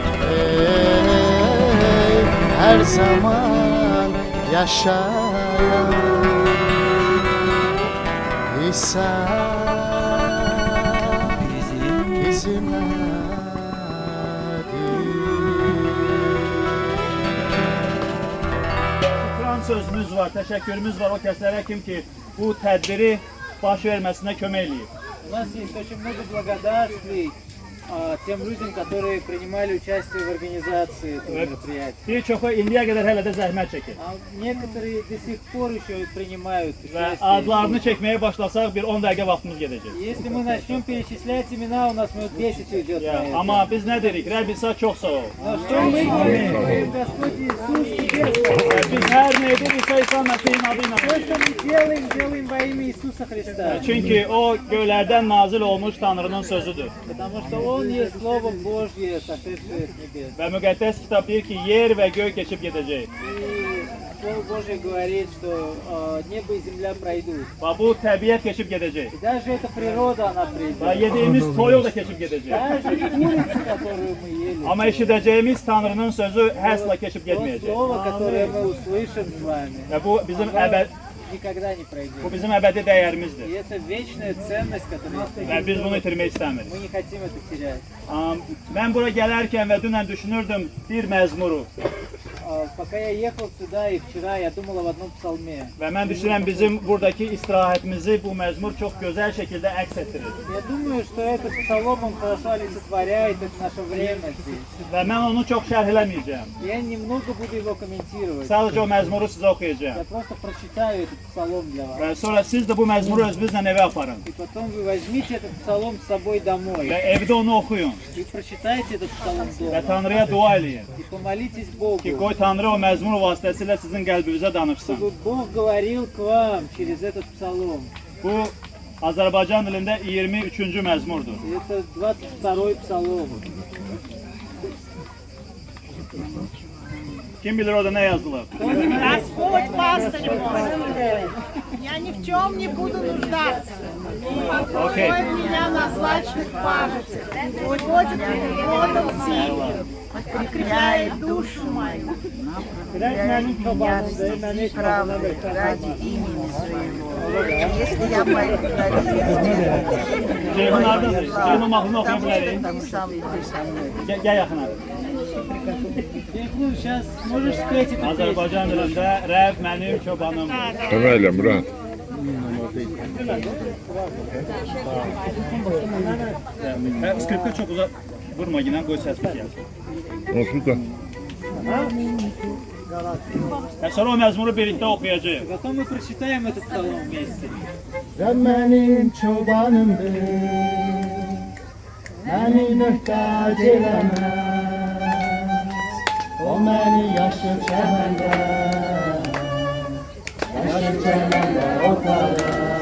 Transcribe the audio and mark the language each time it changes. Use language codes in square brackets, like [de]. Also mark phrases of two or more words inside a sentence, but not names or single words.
[tr] Her zaman yaşayan İsa bizimledir. [az] Kur'an sözümüz var, teşekkürümüz var o kəslərə kim ki bu tədbiri baş verməsinə kömək eləyib. [ru] У нас есть очень много благодарствий тем людям, которые принимали участие в организации этого мероприятия. [az] Bir çoxu indiyə qədər hələ də zəhmət çəkir. [ru] А некоторые до sих пор еще принимают [az] Və [ru] участие. [az] adlarını çəkməyə başlasaq bir 10 dəqiqə vaxtımız gedəcək. [ru] Если мы начнем перечислять имена, у нас минут 10 уйдет на это. [az] Amma biz nə dedik? Rəbb İsa çox sağ ol. [ru] Но что мы говорим? Господь Иисус, тебе слава. [az] Biz hər nə edir İsa İsa Məsih'in adı ilə. [ru] Все, что мы делаем, делаем во имя Иисуса Христа. [az] Çünki o göylərdən nazil olmuş Tanrının sözüdür. [ru] Потому что Он есть Слово Божье, сошедшее с небес. [az] Və müqəddəs kitab deyir ki, yer və göy keçib gedəcək. [ru] И Слово Божье говорит, что небо и земля пройдут. [az] Və bu təbiət keçib gedəcək. [ru] И даже эта природа, она [az] Və [ru] придет. [az] yediyimiz toyuq da keçib gedəcək. [ru] Даже курица, которую мы ели. [az] Amma eşidəcəyimiz Tanrının sözü həsla keçib [ru] То [az] getməyəcək. [ru] слово, которое мы услышим с вами, [az] Və bu bizim [ru] никогда не [az] bu [ru] пройдет. [az] bizim əbədi dəyərimizdir. [ru] И это вечная ценность, которую [az] Və biz bunu itirmək istəmirik. [ru] мы не хотим это терять. [az] Mən bura gələrkən və dünən düşünürdüm bir məzmuru. [ru] Пока я ехал сюда и вчера, я думал об одном psalме. [az] Və mən düşünürəm bizim buradakı istirahətimizi bu məzmur çox gözəl şəkildə əks etdirir. [ru] Я думаю, что этот псалом, он хорошо олицетворяет это наше время здесь. [az] Və mən onu çox şərh eləməyəcəm. [ru] Я немного буду его комментировать. [az] Sadəcə o məzmuru sizə oxuyacağam. [ru] Я просто прочитаю этот psalom для вас. [az] Və sonra siz də bu məzmuru özünüzlə evə aparın. [ru] И потом вы возьмите этот psalom с собой домой. [az] Və evdə onu oxuyun. [ru] И прочитайте этот psalom [az] Və [ru] дома. [az] Tanrıya dua eləyin. [ru] И помолитесь Богу, [az] Ki qoy Tanrı o məzmur vasitəsilə sizin qəlbinizə danışsın. [ru] чтобы Бог говорил к вам через этот psalom. [az] Bu Azərbaycan dilində 23-cü məzmurdur. [ru] Это 22-й псалом. [az] Kim bilir orada nə yazılıb? [ru] Господь пастырь мой, я ни в чем не буду нуждаться. Окей. Покроет меня на злачных пажитях, уводит водом тихим, подкрепляет душу мою. Правды ради имени своего. Если я пойду в долину, [az] Ceyhun haradadır? Ceyhun mahnını oxuya bilərik. [ru] там сам иди со мной. [az] Gəl yaxına. [ru] Кейхун, сейчас можешь спеть эту песню? [az] Azərbaycan dilində Rəbb mənim çobanımdır. [tr] Öyle Murat. [az] Skripka çox uzaq vurma yine, qoy səs gəlsin. Olsun da. Sonra o məzmuru birlikdə oxuyacağıq. [ru] Потом мы прочитаем этот псалом вместе. [tr] Sen benim çobanımdır, beni mühtaç elemez. O beni yaşlı çemende, otarır.